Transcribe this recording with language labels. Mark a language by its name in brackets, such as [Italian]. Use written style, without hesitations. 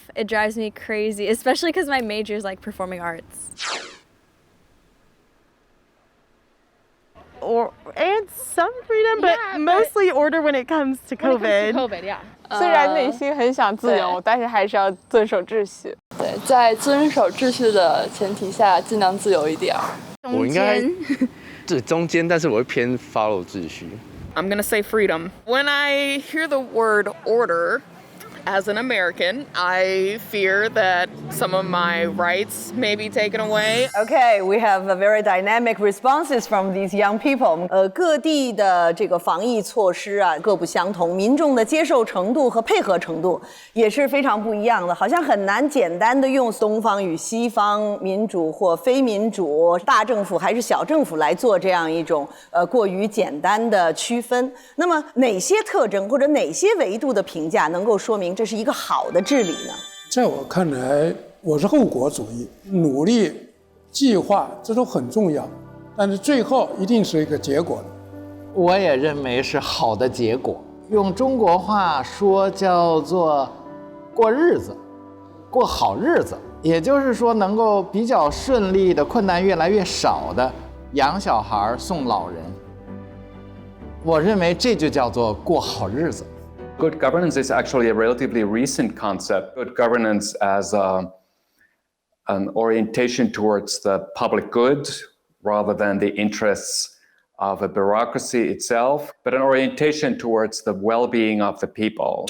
[English] It drives me crazy, especially because my major is like performing arts. Or and some freedom, but mostly order when it comes to COVID. COVID, yeah. [Chinese] 虽然内心很想自由，但是还是要遵守秩序。对，在遵守秩序的前提下，尽量自由一点。我应该是中间，但是我会偏 follow 秩序。 [English] I'm gonna say freedom. When I hear the word order, as an American, I fear that some of my rights may be taken away. Okay, we have a very dynamic responses from these young people. [Chinese] 各地的这个防疫措施啊，各不相同，民众的接受程度和配合程度也是非常不一样的。好像很难简单的用东方与西方、民主或非民主、大政府还是小政府来做这样一种过于简单的区分。那么哪些特征或者哪些维度的评价能够说明这是一个好的治理呢？在我看来，我是后果主义，努力、计划这都很重要，但是最后一定是一个结果的。我也认为是好的结果。用中国话说叫做过日子，过好日子，也就是说能够比较顺利的，困难越来越少的养小孩、送老人。我认为这就叫做过好日子。 [English] Good governance is actually a relatively recent concept. Good governance as an orientation towards the public good rather than the interests of a bureaucracy itself, but an orientation towards the well-being of the people.